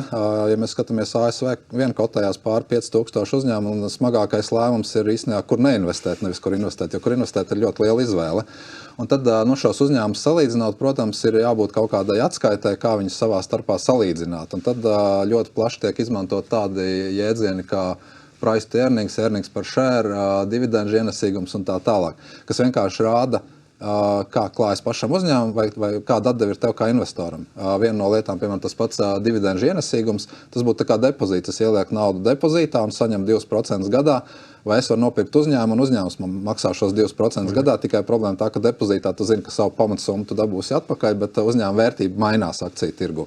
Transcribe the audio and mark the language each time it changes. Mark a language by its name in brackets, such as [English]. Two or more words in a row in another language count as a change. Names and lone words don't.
[Latvian] Ja mēs skatāmies ASV, vien kotējās pār 5000 uzņēmumu, un smagākais lēmums ir īstenībā, kur neinvestēt, nevis kur investēt, jo kur investēt ir ļoti liela izvēle. Un tad šos uzņēmumus salīdzināt, protams, ir jābūt kaut kādai atskaitai, kā viņus savā starpā salīdzināt. Un tad ļoti plaši tiek izmantot tādi jēdzieni kā [English] price to earnings, earnings per share, [Latvian] dividendžu ienesīgums un tā tālāk, kas vienkārši rāda, kā klājas pašam uzņēmumam vai kāda atdeve ir tev kā investoram. Viena no lietām, piemēram, tas pats dividendžu ienesīgums, tas būtu tā kā depozīts. Es ielieku naudu depozītā un saņemu 2% gadā, vai es varu nopirkt uzņēmumu, un uzņēmums man maksā šos 2% gadā, tikai problēma tā, ka depozītā tu zini, ka savu pamatsummu tu dabūsi atpakaļ, bet uzņēmuma vērtība mainās akciju tirgu.